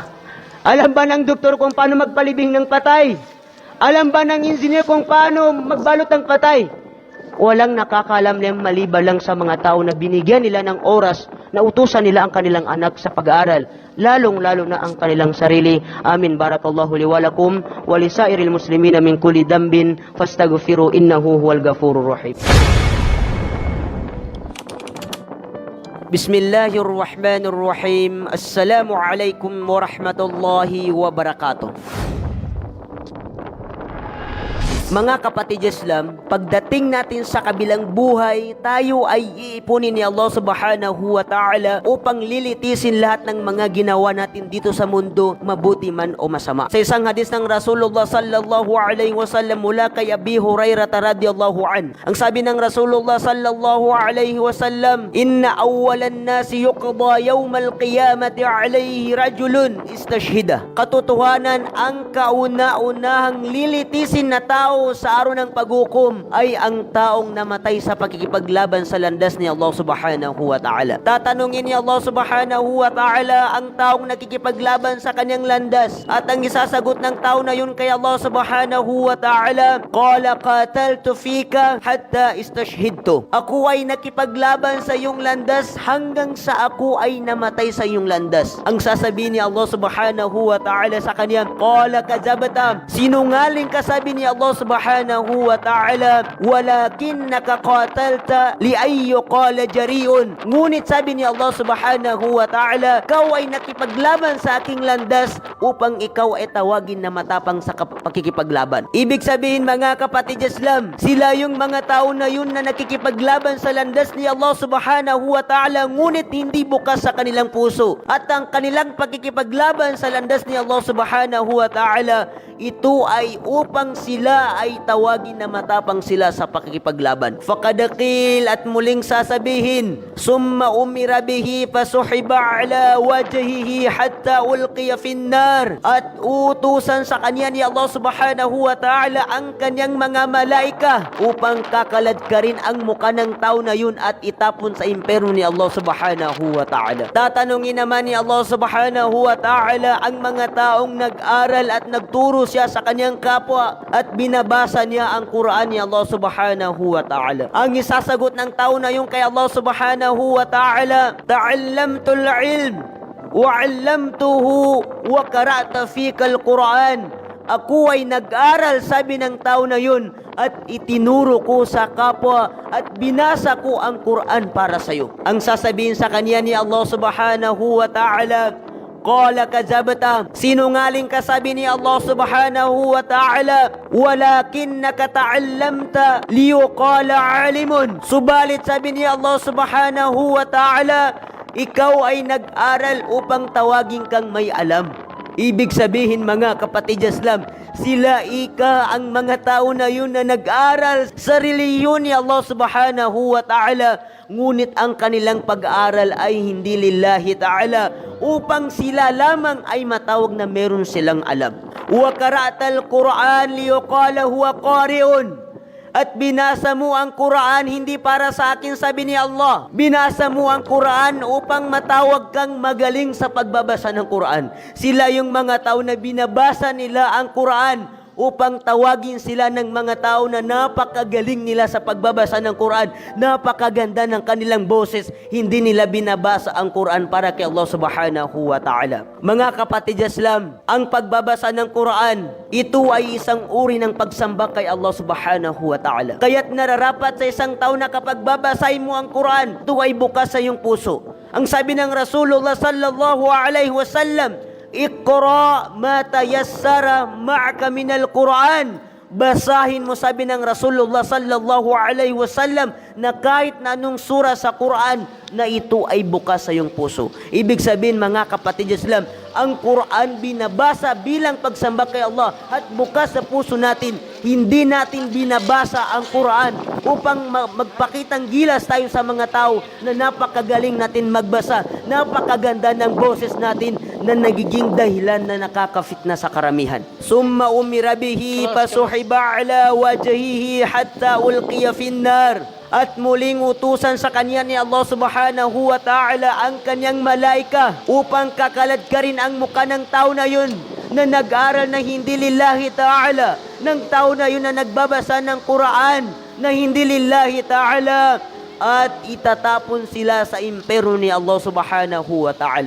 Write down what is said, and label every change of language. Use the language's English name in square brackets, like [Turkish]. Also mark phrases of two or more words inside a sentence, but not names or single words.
[Filipino] Alam ba ng doktor kung paano magpalibing ng patay? Alam ba ng engineer kung paano magbalot ng patay? Walang nakakalam niyang maliban lang sa mga tao na binigyan nila ng oras na utusan nila ang kanilang anak sa pag-aaral, lalong-lalo na ang kanilang sarili. Amin. [Arabic] بارك الله لي ولكم ولسائر المسلمين من كل ذنب فاستغفروه إنه هو الغفور الرحيم. Bismillahirrahmanirrahim. السلام عليكم ورحمة الله وبركاته. [Filipino] Mga kapatid Islam, pagdating natin sa kabilang buhay, tayo ay iipunin ni Allah [Arabic] سبحانه وتعالى [Filipino] upang lilitisin lahat ng mga ginawa natin dito sa mundo, mabuti man o masama. Sa isang hadis ng Rasulullah [Arabic] صلى الله عليه وسلم [Filipino] mula kay Abi Hurairah [Arabic] رضي الله عن, [Filipino] ang sabi ng [Arabic] Rasulullah صلى الله عليه وسلم إن أول الناس يقضى يوم القيامة عليه رجل استشهد. [Filipino] Katotohanan, ang kauna-unahang lilitisin na tao sa araw ng paghukom ay ang taong namatay sa pagkikipaglaban sa landas ni Allah [Arabic] سبحانه وتعالى. [Filipino] Tatanungin ni Allah [Arabic] سبحانه وتعالى [Filipino] ang taong nakikipaglaban sa kanyang landas, at ang isasagot ng tao na yun kay Allah [Arabic] سبحانه وتعالى, قال قاتلت فيك حتى استشهدت. [Filipino] Ako ay nakipaglaban sa iyong landas hanggang sa ako ay namatay sa iyong landas. Ang sasabihin ni Allah [Arabic] سبحانه وتعالى [Filipino] sa kanya, [Arabic] قال كذبت, [Filipino] sinungaling ka, sabi ni Allah [Arabic] سبحانه وتعالى, ولكنك قاتلت لأن يقال جريء. [Filipino] Ngunit sabi ni Allah [Arabic] سبحانه وتعالى, [Filipino] ikaw ay nakipaglaban sa aking landas upang ikaw ay tawagin na matapang sa pakikipaglaban. Ibig sabihin mga kapatid Islam, sila yung mga tao na yun na nakikipaglaban sa landas ni Allah [Arabic] سبحانه وتعالى, [Filipino] ngunit hindi bukas sa kanilang puso. At ang kanilang pakikipaglaban sa landas ni Allah [Arabic] سبحانه وتعالى, [Filipino] ito ay upang sila ay tawagin na matapang sila sa pakikipaglaban. Fakadakil, at muling sasabihin, [Arabic] ثم أمر به فسحب على وجهه حتى ألقي في النار, [Filipino] at utusan sa kanya ni Allah [Arabic] سبحانه وتعالى [Filipino] ang kanyang mga malaika upang kakaladkarin ang mukha ng tao na yun at itapon sa impyerno ni Allah [Arabic] سبحانه وتعالى. [Filipino] Tatanungin naman ni Allah [Arabic] سبحانه وتعالى [Filipino] ang mga taong nag-aral at nagturo siya sa kanyang kapwa at binabalik binabasa niya ang Quran ni Allah [Arabic] سبحانه وتعالى. [Filipino] Ang isasagot ng tao na yun kay Allah [Arabic] سبحانه وتعالى, تعلمت العلم وعلمته وقرأت فيك القرآن. [Filipino] Ako ay nag-aral, sabi ng tao na yun, at itinuro ko sa kapwa at binasa ko ang Quran para sa iyo. Ang sasabihin sa kanya ni Allah [Arabic] سبحانه وتعالى, قال كذبت, [Filipino] sinungaling ka, sabi ni Allah [Arabic] سبحانه وتعالى, ولكنك تعلمت ليقال عالم. [Filipino] Subalit, sabi ni Allah [Arabic] سبحانه وتعالى, [Filipino] ikaw ay nag-aral upang tawagin kang may alam. Ibig sabihin, mga kapatid Islam, sila ang mga tao na yun na nag-aral sa reliyon ni Allah [Arabic] سبحانه وتعالى, [Filipino] ngunit ang kanilang pag-aaral ay hindi [Arabic] لله تعالى, [Filipino] upang sila lamang ay matawag na meron silang alam. [Arabic] وقرأت القرآن ليقال هو قارئ. [Filipino] At binasa mo ang Quran hindi para sa akin, sabi ni Allah. Binasa mo ang Quran upang matawag kang magaling sa pagbabasa ng Quran. Sila yung mga tao na binabasa nila ang Quran upang tawagin sila ng mga tao na napakagaling nila sa pagbabasa ng Quran. Napakaganda ng kanilang boses. Hindi nila binabasa ang Quran para kay Allah [Arabic] سبحانه وتعالى. [Filipino] Mga kapatid Islam, ang pagbabasa ng Quran, ito ay isang uri ng pagsamba kay Allah [Arabic] سبحانه وتعالى. [Filipino] Kaya't nararapat sa isang tao na kapag babasay mo ang Quran, ito ay bukas sa iyong puso. Ang sabi ng Rasulullah [Arabic] صلى الله عليه وسلم, اقرأ ما تيسر معك من القرآن. [Filipino] Basahin mo, sabi ng Rasulullah [Arabic] صلى الله عليه وسلم, [Filipino] na kahit na anong sura sa Quran na ito ay bukas sa iyong puso. Ibig sabihin, mga kapatid Islam, ang Quran binabasa bilang pagsamba kay Allah at bukas sa puso natin. Hindi natin binabasa ang Quran upang magpakitang gilas tayo sa mga tao na napakagaling natin magbasa, napakaganda ng boses natin na nagiging dahilan na nakakafitna sa karamihan. [Arabic] ثم أمر به فسحب على وجهه حتى ألقي في النار. [Filipino] At muling utusan sa kanya ni Allah [Arabic] سبحانه وتعالى [Filipino] ang kanyang malaika upang kakalad-karin ang mukha ng tao na yun na nag-aral na hindi [Arabic] لله تعالى, [Filipino] ng tao na yun na nagbabasa ng Quran na hindi [Arabic] لله تعالى, [Filipino] at itatapon sila sa impero ni Allah [Arabic] سبحانه وتعالى.